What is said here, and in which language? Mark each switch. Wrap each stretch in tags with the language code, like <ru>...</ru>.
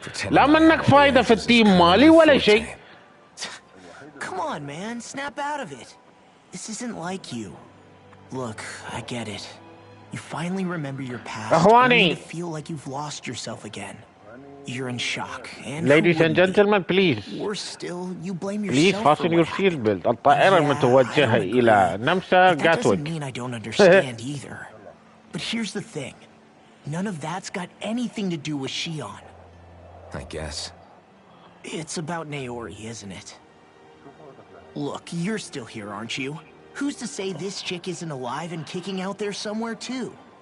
<ar>لا منك فايده في التيم مالي ولا شيء.</ar> <en>Come on, man, snap out of it. This isn't like you. Look, I get it. You finally remember your past, only to feel like you've lost yourself again. You're in shock, and ladies and gentlemen, please. Worse still, you blame yourself. Please fasten your seatbelt.</en> <ar>الطائرة المتوجهة إلى نمسا جاتويك.</ar> <en>That doesn't mean I don't understand either. But here's the thing. None of that's got anything to do with Shion. I guess. It's about Naori, isn't it? Look, you're still here, aren't you? Who's to say this chick isn't alive and kicking out there somewhere, too?</en>